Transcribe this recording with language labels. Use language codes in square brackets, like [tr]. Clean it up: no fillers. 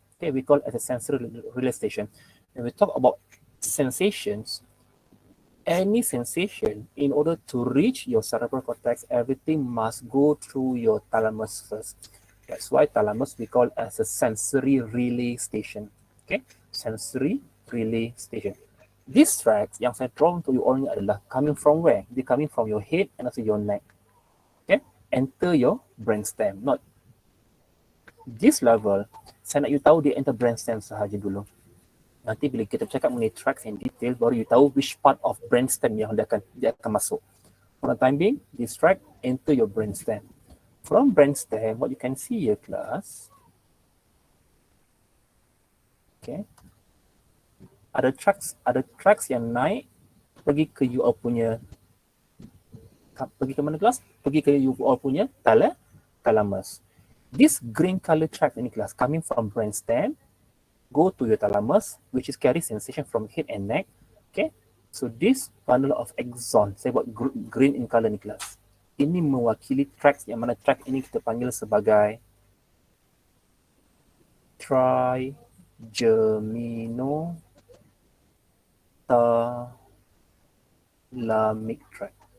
[en] Okay, we call it as a sensory relay station. When we talk about sensations, any sensation, in order to reach your cerebral cortex, everything must go through your thalamus first. That's why thalamus we call as a sensory relay station. Okay, sensory relay station. These tracks yang saya draw untuk you all ni adalah coming from where? They coming from your head and also your neck. Okay, enter your brainstem. Not this level, [ms] saya nak you tahu dia enter brainstem sahaja dulu. Nanti bila kita cakap mengenai tracks in detail, baru you tahu [en] which part of brainstem [ms] yang dia akan masuk. [en] For the time being, this track enter your brainstem. From brainstem, what you can see here, class. Okay. [ms] Ada tracks yang naik pergi ke you all punya, pergi ke mana, kelas? Pergi ke you all punya thalamus. [en] This green color track ini, kelas, coming from brainstem, go to your thalamus, which is carry sensation from head and neck. Okay, so this bundle of axon, saya buat green in color ni, kelas. [ms] Ini mewakili tracks yang mana track ini kita panggil sebagai trigeminothalamic tract.